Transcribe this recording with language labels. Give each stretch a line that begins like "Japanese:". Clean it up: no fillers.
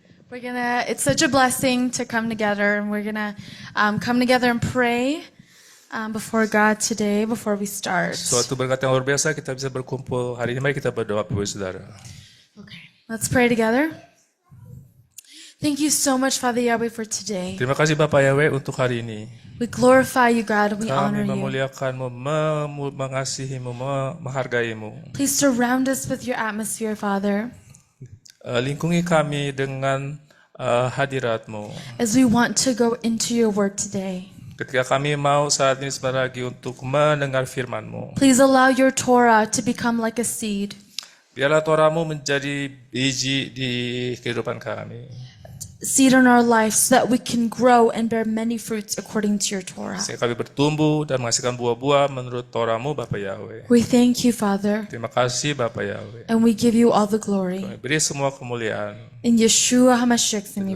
English: It's such a blessing to come together, and we're gonna come together and pray. before God today before we start.
Indonesian: Suatu berkat yang luar biasa kita bisa berkumpul hari ini. Mari kita berdoa, Bapak Ibu Saudara.
English: Okay, let's pray together. Thank you so much, Father Yahweh, for today.
Indonesian: Terima kasih Bapak Yahweh untuk hari ini.
English: We glorify you, God, and we honor
Indonesian: Kami
English: you.
Indonesian: memuliakan-Mu, mengasihi-Mu, menghargai-Mu.
English: Please surround us with your atmosphere, Father,
Indonesian: Lingkungi kami dengan hadirat-Mu.
English: as we want to go into your word today.
Indonesian: Ketika kami mau saat ini sebentar lagi untuk mendengar firman-Mu.
English: Please allow your Torah to become like a seed,
Indonesian: Biarlah Torah-Mu menjadi biji di kehidupan kami.
English: seed in our life, so that we can grow and bear many fruits according to your Torah.
Indonesian: Sehingga kami bertumbuh dan menghasilkan buah-buah menurut Torah-Mu, Bapak Yahweh.
English: We thank you, Father,
Indonesian: Terima kasih Bapak Yahweh.
English: and we give you all the glory.
Indonesian: Kami beri semua kemuliaan.
English: In Yeshua HaMashiach's name we